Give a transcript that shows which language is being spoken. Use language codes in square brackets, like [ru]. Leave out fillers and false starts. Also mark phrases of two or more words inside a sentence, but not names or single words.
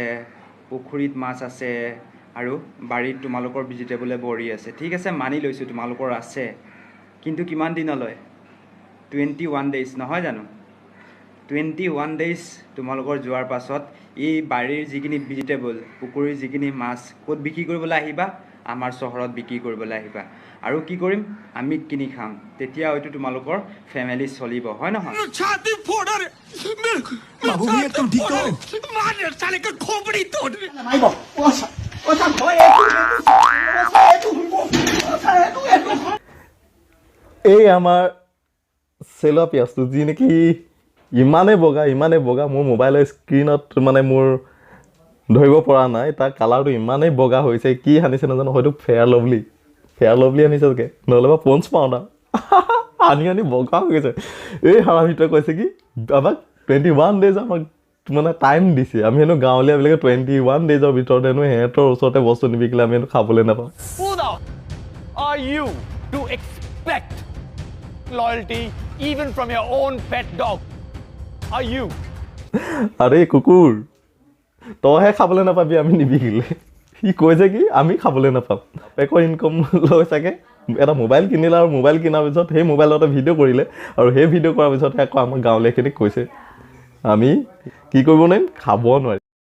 [as] পুখুৰীত মাছ আছে আৰু বাৰীত তোমালোকৰ ভেজিটেবলে বৰি আছে ঠিক আছে মানি লৈছোঁ তোমালোকৰ আছে কিন্তু কিমান দিনলৈ 21 ডেইজ নহয় জানো 21 ডেইজ তোমালোকৰ যোৱাৰ পাছত এই বাৰীৰ যিখিনি ভেজিটেবল পুখুৰীৰ যিখিনি মাছ ক'ত বিক্ৰী কৰিবলৈ আহিবা আমাৰ চহৰত বিক্ৰী কৰিবলৈ আহিবা আৰু কি কৰিম আমি কিনি খাম তেতিয়া হয়তো তোমালোকৰ ফ্যামিলি চলিব হয় নহয় [hi] छाती फोड़ रे मेरे बाबू भैया तुम ठीक हो मार साले का खोपड़ी तोड़ नहीं बो ओ सा खोए [as] এই আমাৰ চেলুৱা পিয়াঁজটো যি নেকি ইমানে বগা মোৰ মোবাইলৰ স্ক্ৰীনত মোৰ ধৰিব পৰা নাই তাৰ কালাৰটো ইমানেই বগা হৈছে কি আনিছে নাজানো হয়তো ফেয়াৰ লভলি আনিছে চাগে নহ'লে বা পঞ্চ পাউডাৰ আনি বগা হৈ গৈছে এই হাৰামিটোৱে কৈছে কি আমাক 21 ডেজ আমাক টাইম দিছে আমি হেনো গাঁৱলীয়াবিলাকে 21 ডেজৰ ভিতৰত হেনো সিহঁতৰ ওচৰতে বস্তু নিবিকিলে আমি হেনো খাবলৈ নাপাওঁ [en] Who the are you to expect loyalty even from your own pet dog? Are you? [as] আৰে কুকুৰ তইহে খাবলৈ নাপাবি আমি নিবিকিলে সি কৈছে কি আমি খাবলৈ নাপাম বাপেকৰ ইনকম লৈ চাগে এটা মোবাইল কিনিলে আৰু মোবাইল কিনাৰ পিছত সেই মোবাইলতে ভিডিঅ' কৰিলে আৰু সেই ভিডিঅ' কৰাৰ পিছতহে আকৌ আমাৰ গাঁৱলীয়াখিনিক কৈছে আমি কি কৰিব নোৱাৰিম খাব নোৱাৰিম